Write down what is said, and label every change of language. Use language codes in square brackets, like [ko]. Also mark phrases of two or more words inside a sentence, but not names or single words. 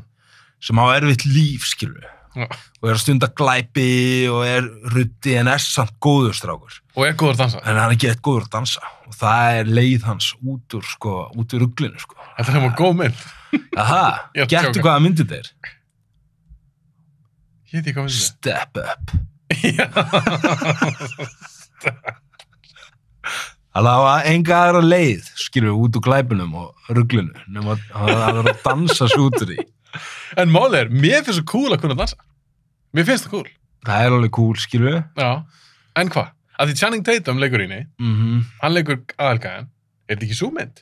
[is] Sem á erfitt líf, skilur við. Og er að stunda glæpi og er ruddi en er samt góður strákur. Og er góður að dansa. En hann er ekki eitt góður að dansa. Og það er leið hans út úr ruglinu, sko. Þetta er góð mynd. Aha, gettu hvaða myndið þetta er? Ég veit ekki hvað myndið þetta er. Step Up. Það var enga aðra leið, skilur við, út úr glæpunum og ruglunu, nema að vera að dansa sig út úr því. En málið mér finnst það cool að kunna dansa. Mér finnst það cool. Það alveg cool, skilur við. Já, en hvað? Að því Channing Tatum leikur inni, hann leikur aðalgæðan, þetta ekki sú mynd?